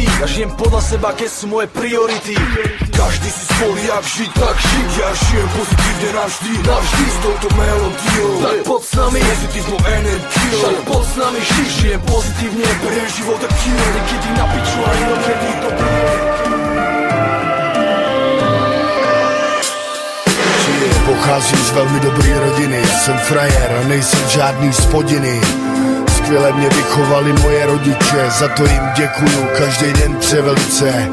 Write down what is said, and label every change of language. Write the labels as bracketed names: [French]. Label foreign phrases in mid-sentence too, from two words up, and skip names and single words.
[Slovak] Ja žijem podľa seba, keď sú moje priority. Každý si zvolí, jak žiť, tak žiť. Ja žijem pozitívne navždy, navždy s touto melódiou. Tak poď s nami, pozitívnu energiu. Tak poď s nami, žijem pozitívne, beriem život a kino. Niekedy na piču a inokedy to [Czech] Pocházím z velmi dobrý rodiny, jsem frajer a nejsem žádný spodiny. Skvěle mě vychovali moje rodiče, za to jim děkuju každý den převelice.